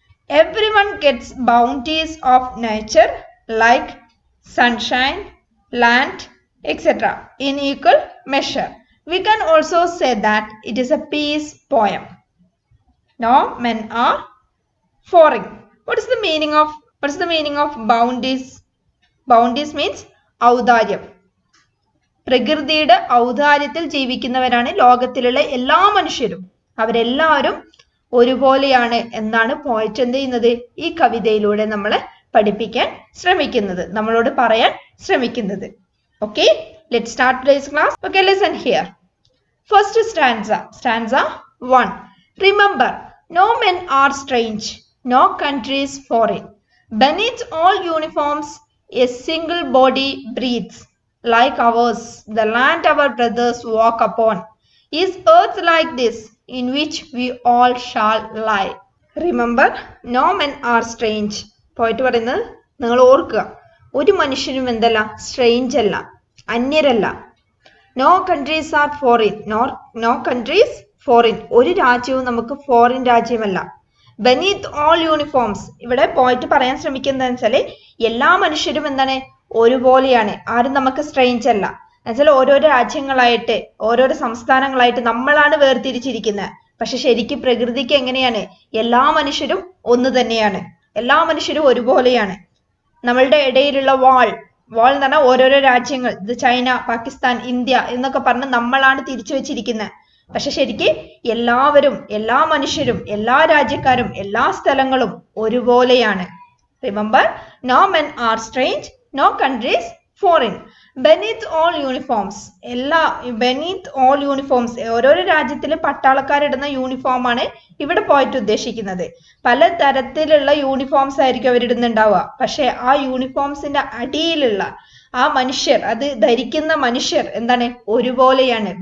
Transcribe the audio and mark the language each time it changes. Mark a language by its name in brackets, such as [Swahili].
[English] Everyone gets bounties of nature like sunshine, land, etc. in equal measure. We can also say that it is a peace poem. No men are foreign. What is the meaning of bounties? Bounties means [Malayalam] ഔദാര്യം. പ്രകൃതിയുടെ ഔദാര്യത്തിൽ ജീവിക്കുന്നവരാണ് ലോകത്തിലുള്ള എല്ലാ മനുഷ്യരും. അവരെല്ലാവരും ഒരുപോലെയാണ് എന്നാണ് poet എന്ത് ചെയ്യുന്നത് ഈ കവിതയിലൂടെ നമ്മളെ പഠിപ്പിക്കാൻ ശ്രമിക്കുന്നത്, നമ്മളോട് പറയാൻ ശ്രമിക്കുന്നത്. [English] Okay, let's start today's class. Okay, listen here. First stanza 1. Remember, no men are strange, no country is foreign. Beneath all uniforms, a single body breathes. Like ours, the land our brothers walk upon, is earth like this, in which we all shall lie. Remember, no men are strange. [Malayalam] പോയിട്ട് പറയുന്നത് നിങ്ങൾ ഓർക്കുക, ഒരു മനുഷ്യനും എന്തല്ല, strange അല്ല, അന്യരല്ല. [English] no countries are foreign, no countries foreign, [Malayalam] ഒരു രാജ്യവും നമുക്ക് ഫോറിൻ രാജ്യമല്ല. [English] beneath all uniforms, [Malayalam] ഇവിടെ പോയിട്ട് പറയാൻ ശ്രമിക്കുന്നത് വെച്ചാൽ എല്ലാ മനുഷ്യരും എന്താണ്, ഒരുപോലെയാണ്, ആരും നമുക്ക് സ്ട്രേഞ്ച് അല്ല. എന്നുവെച്ചാൽ ഓരോരോ രാജ്യങ്ങളായിട്ട് ഓരോരോ സംസ്ഥാനങ്ങളായിട്ട് നമ്മളാണ് വേർതിരിച്ചിരിക്കുന്നത്. പക്ഷെ ശരിക്കും പ്രകൃതിക്ക് എങ്ങനെയാണ്, എല്ലാ മനുഷ്യരും ഒന്ന് തന്നെയാണ്, എല്ലാ മനുഷ്യരും ഒരുപോലെയാണ്. നമ്മളുടെ ഇടയിലുള്ള വാൾ എന്ന് പറഞ്ഞാൽ ഓരോരോ രാജ്യങ്ങൾ, ഇത് ചൈന, പാകിസ്ഥാൻ, ഇന്ത്യ എന്നൊക്കെ പറഞ്ഞ് നമ്മളാണ് തിരിച്ചു വെച്ചിരിക്കുന്നത്. പക്ഷെ ശരിക്കും എല്ലാവരും, എല്ലാ മനുഷ്യരും, എല്ലാ രാജ്യക്കാരും, എല്ലാ സ്ഥലങ്ങളും ഒരുപോലെയാണ്. [English] Remember, no men are strange, no countries foreign. Beneath all uniforms, beneath all uniforms, [Malayalam] ഓരോരോ രാജ്യത്തിലെ പട്ടാളക്കാരിടുന്ന യൂണിഫോം ആണ് ഇവിടെ പോയിട്ട് ഉദ്ദേശിക്കുന്നത്. പല തരത്തിലുള്ള യൂണിഫോംസ് ആയിരിക്കും അവരിടുന്നുണ്ടാവുക. പക്ഷെ ആ യൂണിഫോംസിന്റെ അടിയിലുള്ള ആ മനുഷ്യർ, അത് ധരിക്കുന്ന മനുഷ്യർ എന്താണ്, ഒരുപോലെയാണ്.